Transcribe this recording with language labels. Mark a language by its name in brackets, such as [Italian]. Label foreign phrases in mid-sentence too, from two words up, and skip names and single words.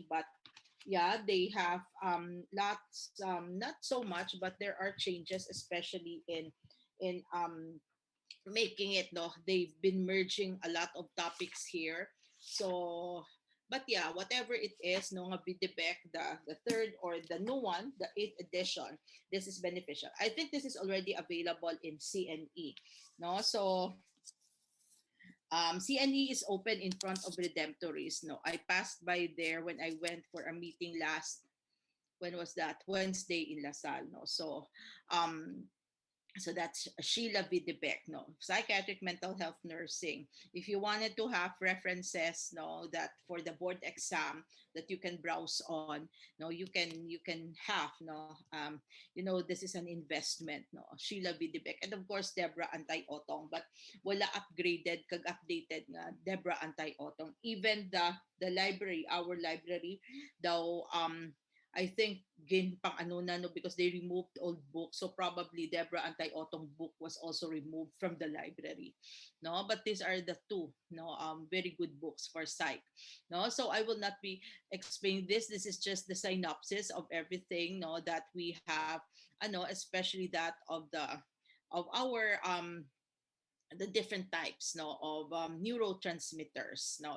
[English] But yeah, they have lots, not so much, but there are changes, especially in making it, no, they've been merging a lot of topics here. So but yeah, whatever it is, no, nga Bidebek, the third or the new one, the 8th edition, this is beneficial. I think this is already available in CNE, no. So CNE is open in front of Redemptories, no. I passed by there when I went for a meeting last, when was that, Wednesday, in Lasal, no. Um so that's Sheila Videbek, no, psychiatric mental health nursing. If you wanted to have references, no, that for the board exam that you can browse on, no, you can have, no, this is an investment, no, Sheila Videbek, and of course Deborah Antay-Otong, but wala upgraded kag updated nga Deborah Antay-Otong. Even the library, our library daw, I think [Hiligaynon] gin pang ano na, [English] no, because they removed old books. So probably Deborah Antay-Otong book was also removed from the library. No, but these are the two, no, very good books for psych. No, so I will not be explaining this. This is just the synopsis of everything, no, that we have, especially that of our the different types, no, of neurotransmitters, no.